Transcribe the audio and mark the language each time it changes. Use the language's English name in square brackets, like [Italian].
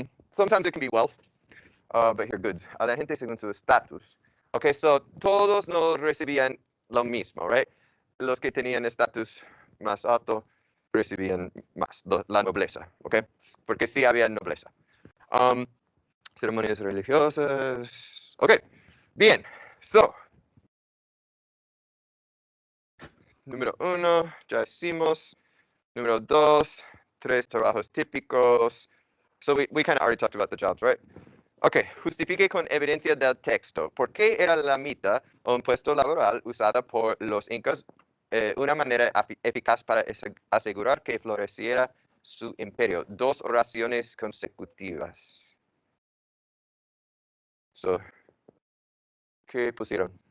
[English] Sometimes it can be wealth, but here goods. [Spanish] A la gente según su estatus. [English] Okay, so [Spanish] todos no recibían lo mismo, right? Los que tenían estatus más alto recibían más, la nobleza, okay? Porque sí había nobleza. Ceremonias religiosas. Okay, bien. So, número 1, ya hicimos. Número 2, 3 trabajos típicos. [English] So we kind of already talked about the jobs, right? [Spanish] Ok, justifique con evidencia del texto. ¿Por qué era la mita un puesto laboral usada por los incas una manera eficaz para asegurar que floreciera su imperio? 2 oraciones consecutivas. So, ¿qué pusieron?